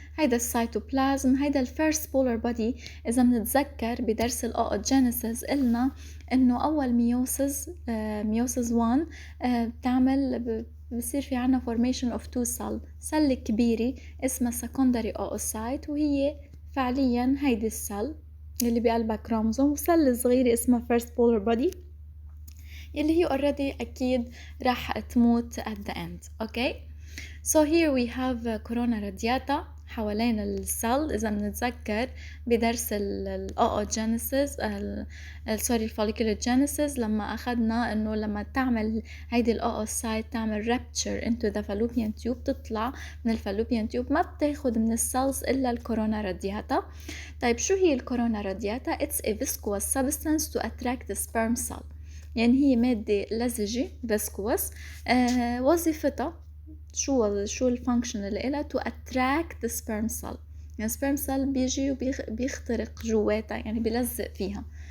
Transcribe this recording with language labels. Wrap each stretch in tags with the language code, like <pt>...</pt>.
<ar>هيدا السيتوبلازم، هيدا الفيرست بولر بودي. إذا بنتذكر بدرس الأوجينيسيس قلنا إنه أول ميوسيس 1 بتعمل بصير في عنا</ar> <en>formation of two cell.</en> <ar>سل كبيرة اسمها</ar> <en>secondary oocyte</en> <ar>وهي فعليا هيدي السل اللي بقلبها كروموزوم، وسل صغيرة اسمها</ar> <en>first polar body</en> <ar>اللي هي already أكيد راح تموت</ar> <en>at the end. Okay? So here we have corona radiata</en> <ar>حوالين السل. إذا بنتذكر بدرس الأوجينيسيس سوري الفوليكولوجينيسيس لما أخذنا إنه لما تعمل هيدي الأوسايت تعمل</ar> <en>rupture into the fallopian tube،</en> <ar>تطلع من الفالوبيان تيوب ما بتاخد من السلز إلا الكورونا رادياتا. طيب شو هي الكورونا رادياتا؟</ar> <en>It's a viscous substance to attract the sperm cell،</en> <ar>يعني هي مادة لزجة</ar> <en>viscous.</en> <ar>وظيفتها شو الفانكشن اللي إلها؟</ar> <en>to attract the sperm cell،</en> <ar>يعني sperm cell بيجي وبيخترق جواتها، يعني بيلزق فيها.</ar>